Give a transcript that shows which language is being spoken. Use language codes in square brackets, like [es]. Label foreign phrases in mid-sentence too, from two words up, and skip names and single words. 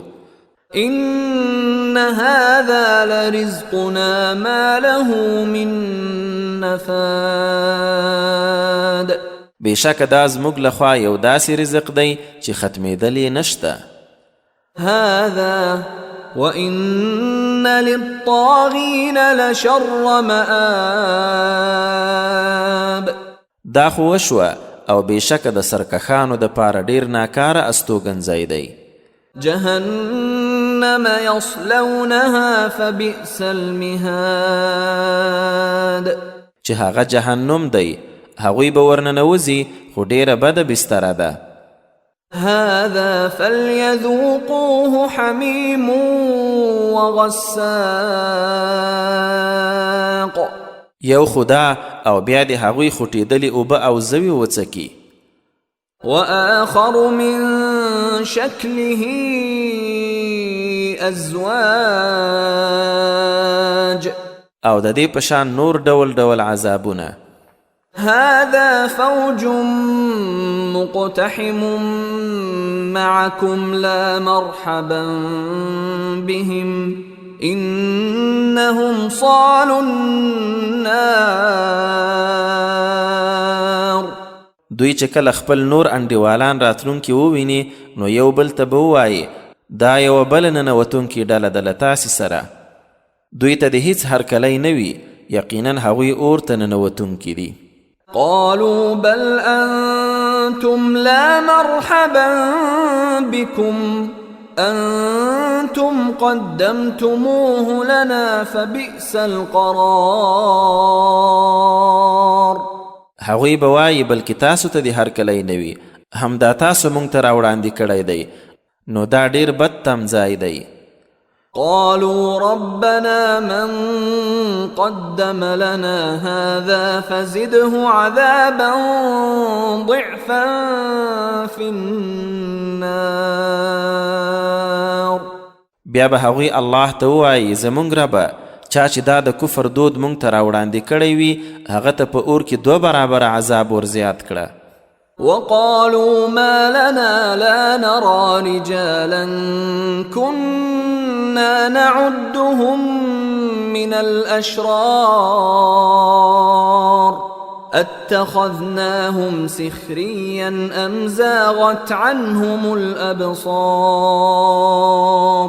[ar] إن هذا لرزقنا ما له من نفاد. [ps] بېشکه دا زموږ لخوا یو داسې رزق دی چې ختمېدل یې نشته. [ar] هذا وإن للطاغين لشر مآب. [ps] دا خو وشوه او بېشکه د سرکښانو د پاره ډېر ناکاره استوګنځی دی. [ar] جهنم يصلونها فبئس المهاد. [ps] چې هغه جهنم دی، هغوی به ورننوځي خو ډېره بده بستره ده. [ar] هذا فليذوقوه حميم وغساق. [ps] یو خدا او بیا د هغوی خوټېدلې اوبه او زوی وڅکي. [ar] وآخر من شكله أزواج. [ps] او د دې په شان نور ډول ډول عذابونه. [ar] هذا فوج مقتحم معكم لا مرحبا بهم إنهم صالوا النار. [ps] دوی چې کله خپل نور انډیوالان راتلونکي وویني نو یو بل ته به ووایي دا یوه بله ننوتونکې ډله ده له تاسې سره. دوی ته د هیڅ هرکلی نه وي، یقینا هغوی اور ته ننوتونکي دي. [ar] قالوا بل أنتم لا مرحبا بكم أنتم قدمتموه لنا فبئس القرار. [ps] هغوی به وایي بلکې تاسو ته د هرکلی نه وي، همدا تاسو موږ ته راوړاندې کړی دی، نو دا ډېر بد تمځای دی. [ar] قالوا ربنا من قدم لنا هذا فزده عذابا ضعفا في النار. [ps] بیا به هغوی الله ته ووایي زموږ ربه چا چې دا د کفر دود موږ ته راوړاندې کړی وي هغه ته په اور کې 2 برابره عذاب ورزیات کړه. [ar] وقالوا ما لنا لا نرى رجالا كنا نعدهم من الأشرار اتخذناهم سخريا أم زاغت عنهم الأبصار.